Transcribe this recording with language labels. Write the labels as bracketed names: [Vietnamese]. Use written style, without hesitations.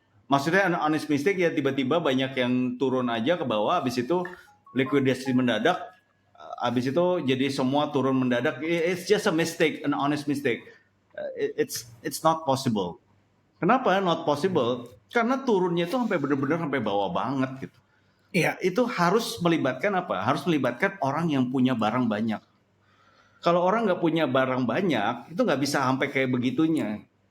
[Indonesian] Maksudnya [English] an honest mistake [Indonesian] ya tiba-tiba banyak yang turun aja ke bawah, habis itu likuidasi mendadak, habis itu jadi semua turun mendadak. [English] It's just a mistake, an honest mistake. It's not possible. [Indonesian] Kenapa [English] not possible? [Indonesian] Karena turunnya itu sampai benar-benar sampai bawah banget gitu. Iya. Itu harus melibatkan apa? Harus melibatkan orang yang punya barang banyak. Kalau orang nggak punya barang banyak, itu nggak bisa sampai kayak begitunya.